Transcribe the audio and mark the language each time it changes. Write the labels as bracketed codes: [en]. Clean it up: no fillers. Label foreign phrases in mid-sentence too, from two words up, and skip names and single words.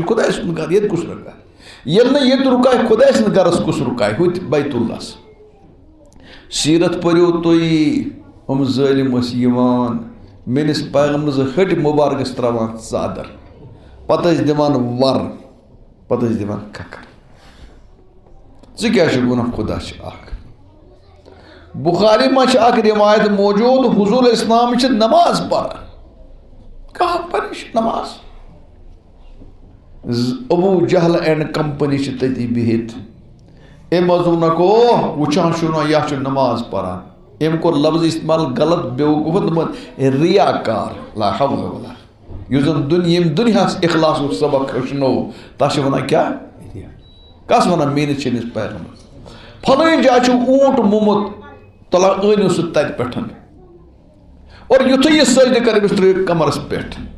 [ks] خۄداے سُنٛد گرٕ ییٚتہِ کُس رُکایہِ ییٚلہِ نہٕ ییٚتہِ رُکایہِ خۄداے سٕنٛدِ گرس کُس رُکایہِ ہُتہِ بیت اللہس سیٖرت پٔرِو تُہۍ یِم ظٲلِم ٲسۍ یِوان میٲنِس پیغمبر سٕنٛزِ ۂٹۍ مُبارکس ترٛاوان ژادر پتہٕ ٲسۍ دِوان ور پتہٕ ٲسۍ دِوان ککر ژٕ کیٛاہ چھُکھ وَنان خۄدا چھُ اکھ بُخاری منٛز چھِ اکھ روایت موجوٗد حضوٗر اسلام چھِ نماز پران کانٛہہ پریش نماز ابوٗ جہل [en] and company [ks] چھِ تٔتی بِہِتھ أمۍ حظ ووٚنکھ او وٕچھان چھُو نا یہِ چھُ نماز پران أمۍ کوٚر لفظ استعمال غلط بیوقوٗفن دوٚپُن ریا کار [ar] لا حول ولا [ks] یُس زن ییٚمۍ دُنیاہس اخلاصُک سبق ہیٚچھنو تتھ چھِ وَنان کیٛاہ کس وَنان میٲنِس چٲنِس پیغمبرس فلٲنۍ جایہِ چھُ اوٗنٹ موٚمُت تُلان أنِو سُہ تتہِ پٮ۪ٹھ اور یُتھُے یہِ سجدٕ کرِ أمِس ترٛٲیِو کمرس پٮ۪ٹھ